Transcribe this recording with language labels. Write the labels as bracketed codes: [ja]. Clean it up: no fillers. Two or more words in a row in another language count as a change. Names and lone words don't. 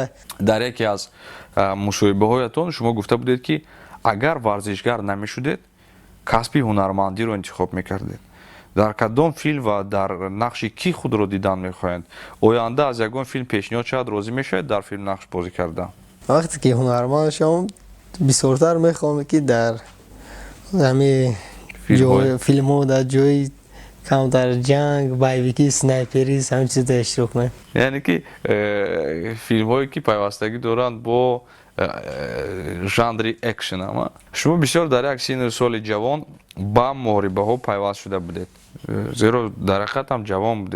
[fa] در یکی از مصاحبه هایتان شما گفته بودید که اگر ورزشگر نمیشدید کسب هنرمندی رو انتخاب میکردید در کدام فیلم و در نقش کی خود رو دیدن میخواهند آینده از یگان فیلم پیشنهاد شاید راضی میشید در فیلم نقش بازی کردن وقتی که هنرمند شدم بسیارتر میخوام که در همه فیلم ها در جای [tg] камтар ҷанг, байвикӣ, снайперӣ ҳамин чизда иштирок кунем. яъне ки филмҳое ки пайвастагӣ доранд бо жанри экшн ама шумо бисёр дар як синну соли ҷавон ба муҳорибаҳо пайваст шуда будед, зеро дар ҳақиқат ҳам ҷавон будед.